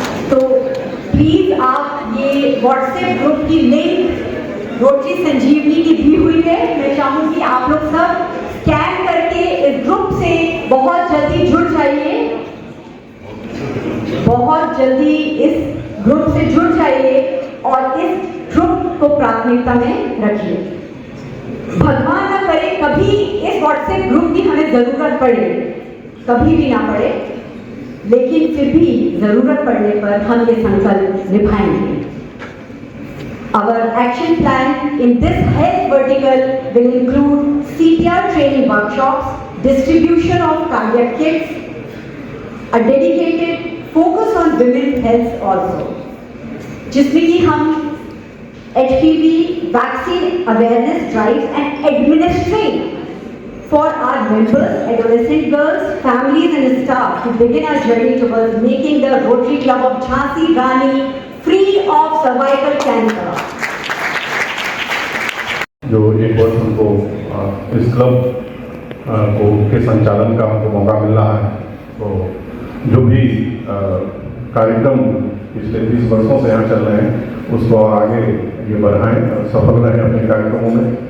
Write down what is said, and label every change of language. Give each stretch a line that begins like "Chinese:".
Hindi: तो प्लीज आप ये व्हाट्सएप ग्रुप की लिंक रोटरी संजीवनी की दी हुई है, मैं चाहूंगी आप लोग सब स्कैन करके इस ग्रुप से बहुत जल्दी जुड़ जाइए, बहुत जल्दी इस ग्रुप से जुड़ जाइए और इस ग्रुप को प्राथमिकता में रखिए। भगवान ना करे कभी इस व्हाट्सएप ग्रुप की हमें जरूरत पड़े, कभी भी ना पड़े, लेकिन फिर भी जरूरत पड़ने पर हम ये संकल्प निभाएंगे।
English: Our action plan in this health vertical will include CPR training workshops, distribution of cardiac kits, a dedicated focus on women's health also,
Hindi: जिसमें कि हम
English: HPV vaccine awareness drives and administering for our members, adolescent girls, families and staff to begin our journey towards making the Rotary Club of Jhansi Rani free of cervical cancer.
Hindi: जो एक वर्ष हमको इस club को के संचालन का हमको मौका मिल रहा है, तो जो भी कार्यक्रम पिछले 30 वर्षों से यहाँ चल रहे हैं उसको आगे ये बढ़ाएं, सफल रहें अपने कार्यक्रमों में।